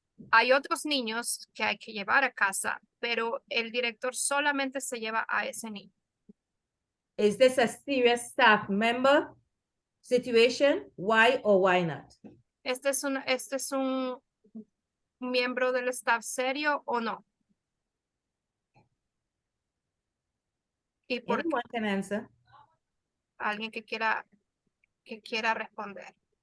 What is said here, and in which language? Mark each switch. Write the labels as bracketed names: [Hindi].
[Spanish] Hay otros niños que hay que llevar a casa, pero el director solamente se lleva a ese niño. [English] Is this a serious staff member situation? Why or why not? [Spanish] ¿Este es un miembro del staff serio o no? ¿Y por qué? [English] Anyone can answer. [Spanish] Alguien que quiera responder.